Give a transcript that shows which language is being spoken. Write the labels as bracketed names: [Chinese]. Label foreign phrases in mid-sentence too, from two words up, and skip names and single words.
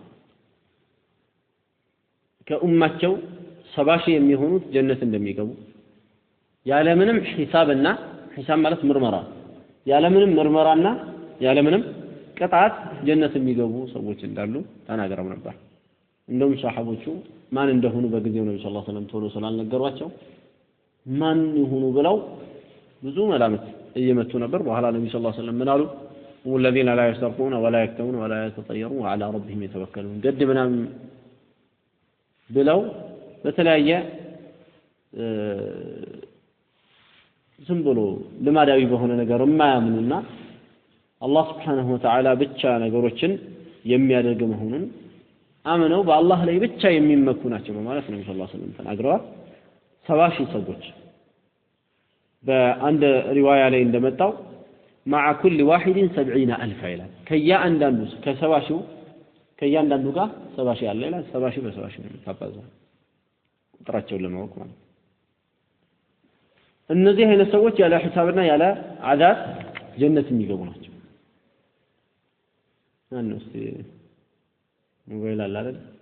[Amharic] ከኡማቸው 70 የሚሆኑት ጀነት እንደሚገቡ ያለምንም ሒሳብና ሒሳብ ማለት ምርመራ ያለምንም ምርመራና ያለምንም ቅጣት ጀነት የሚገቡ ሰዎች እንዳሉ ተናግረው ነበር እንደውም ሷሐቦቹ ማን እንደሆኑ በጊዜው ነብዩ [Arabic] صلى الله عليه وسلم [Amharic] ቶሎ ስላልነገሯቸው ማን ይሁኑ ብለው ብዙ መላምት እየመቱ ነበር በኋላ ነብዩ [Arabic] صلى الله عليه وسلم [Amharic] ምን አሉ [Arabic] والذين لا يسرقون ولا يكتمون ولا يتطيرون وعلى ربهم يتوكلون قد [Amharic] ምናምን ብለው በተለያየ ዝም ብሎ ልማዳዊ በሆነ ነገር የማያምኑና አላህ [Arabic] سبحانه وتعالى [Amharic] ብቻ ነገሮችን የሚያደርግ መሆኑን አምነው በአላህ ላይ ብቻ የሚመኩ ናቸው ማለት ነው [Arabic] صلى الله عليه وسلم [Amharic] ተናግረዋል 70 ሰዎች በአንድ ሪዋያ ላይ እንደመጣው [Arabic] مع كل واحد 70000 [Amharic] ይላል ከያንዳንዱ ከ70 ከያንዳንዱ ጋር 70 ያለ ይላል 70 በ70 ነው ታባዛው ቁጥራቸውን ለማወቅ ማለት እነዚህ አይነት ሰዎች ያለ ሒሳብና ያለ አዛብ ጀነት የሚገቡ ናቸው አንስ ሞባይል አለ አይደል